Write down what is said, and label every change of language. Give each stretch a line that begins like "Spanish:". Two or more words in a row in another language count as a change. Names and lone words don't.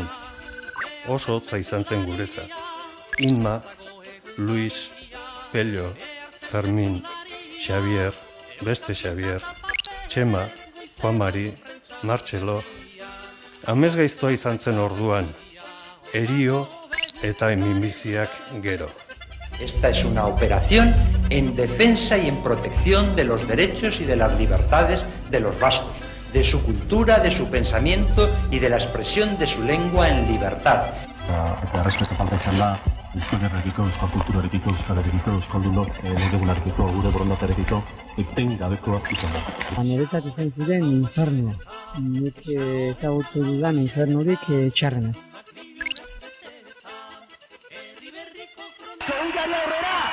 Basque: Oso hotza izan zen guretzat. Inma, Luis, Pello, Fermin, Xavier, beste Xavier, Txema, Juan Mari, Martxelo. Amez gaiztoa izan zen orduan, erio eta minbiziak gero.
Spanish: Esta es una operación en defensa y en protección de los derechos y de las libertades de los vascos, de su cultura, de su pensamiento y de la expresión de su lengua en libertad.
Basque: Eta errespetu falta izan da, Euskal Herrekiko, Euskal Kulturarekiko, Euskal Herrekiko, Euskaldunok, legegunarekiko, gure borondatearekiko, eten gabekoa izan da. Niretzat izan ziren infernua. Nik ezagutu dudan infernurik txarrena. Egunkari aurrera!